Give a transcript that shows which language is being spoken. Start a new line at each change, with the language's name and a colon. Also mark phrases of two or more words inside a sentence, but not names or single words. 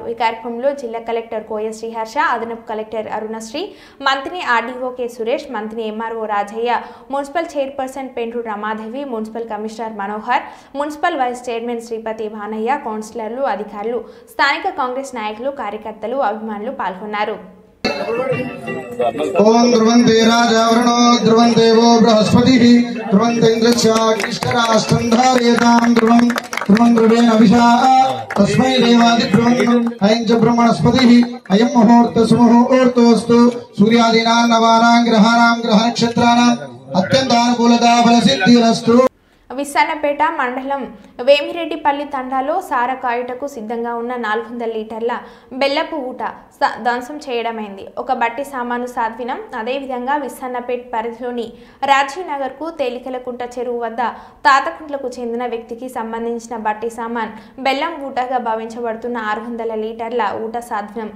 Telugu: ఈ కార్యక్రమంలో జిల్లా కలెక్టర్ కోయ శ్రీహర్ష, అదనపు కలెక్టర్ అరుణశ్రీ, మంత్రి ఆర్డీఓ కె సురేష్, మంత్రి ఎంఆర్ఓ రాజయ్య, మున్సిపల్ చైర్పర్సన్ పెంటు రమాదేవి, మున్సిపల్ కమిషనర్ మనోహర్, మున్సిపల్ వైస్ చైర్మన్ శ్రీపతి భానయ్య, కౌన్సిలర్లు, అధికారులు, స్థానిక కాంగ్రెస్ నాయకులు, కార్యకర్తలు, అభిమానులు పాల్గొన్నారు.
Sanskrit: ओम ध्रुवन्ते राजा वरुणो ध्रुवन्ते वो बृहस्पतिः ध्रुवन्ते इन्द्रश्चाग्निष्ठराष्ट्रं धारयतां ध्रुवं ध्रुवं ध्रुवेण अभिषा तस्मै देवादिध्रुवम् अयं च ब्रह्मणस्पतिः अयं मुहूर्तः सुमुहूर्तोऽस्तु सूर्यादीनां नवानां ग्रहाणां ग्रहनक्षत्राणाम् अत्यन्तानुकूलता फलसिद्धिरस्तु.
Telugu: విస్సన్నపేట మండలం వేమిరెడ్డిపల్లి తండాలో సారా కాయుటకు సిద్ధంగా ఉన్న 400 లీటర్ల బెల్లపు ఊట ధ్వంసం చేయడమైంది. ఒక బట్టి సామాను సాధ్వినం. అదేవిధంగా విస్సన్నపేట పరిధిలోని రాజీవ్ నగర్కు తేలికలకుంట చెరువు వద్ద తాతకుంట్లకు చెందిన వ్యక్తికి సంబంధించిన బట్టి సామాన్ బెల్లం ఊటగా భావించబడుతున్న 600 లీటర్ల ఊట సాధ్వినం.